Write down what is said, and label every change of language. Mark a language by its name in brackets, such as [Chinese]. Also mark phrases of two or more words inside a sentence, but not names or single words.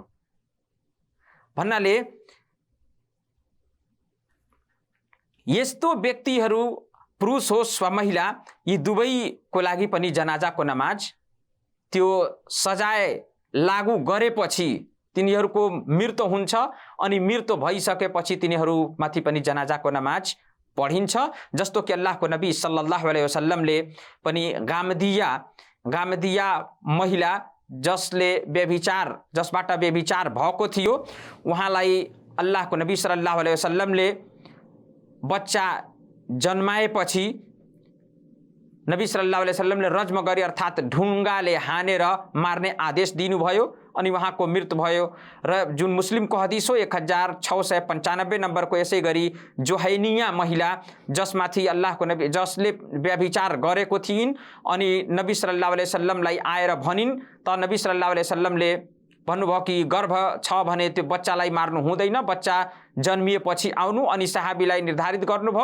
[Nepali] भन्नाले यस्तो व्यक्तिहरू पुरुष होस् वा महिला, यी दुवैको लागि पनि जनाजाको नमाज त्यो सजाय लागू गरेपछि तिनीहरूको मृत्यु हुन्छ अनि मृत्यु भइसकेपछि तिनीहरूमाथि पनि जनाजाको नमाज पढिन्छ। जस्तो कि अल्लाहको नबी [Arabic] صلى الله عليه وسلم [Nepali] पनि गामदिया महिला जसबाट व्यभिचार भएको थियो, उहाँलाई अल्लाहको नबी [Arabic] صلى الله عليه وسلم [Nepali] बच्चा जन्माएपछि नबी [Arabic] صلى الله عليه وسلم [Nepali] रज्म गरी अर्थात् ढुङ्गाले हानेर मार्ने आदेश दिनुभयो अनि उहाँको मृत्यु भयो। र जुन मुस्लिमको हदिस हो 1695 नम्बरको, यसै गरी जुहैनिया महिला जसमाथि अल्लाहको नबी जसले व्यभिचार गरेको थिइन् अनि नबी [Arabic] صلى الله عليه وسلم [Nepali] आएर भनिन्, त नबी [Arabic] صلى الله عليه وسلم [Nepali] भन्नुभयो कि गर्भ छ भने त्यो बच्चालाई मार्नु हुँदैन, बच्चा जन्मिएपछि आउनु, अनि सहाबीलाई निर्धारित गर्नुभयो।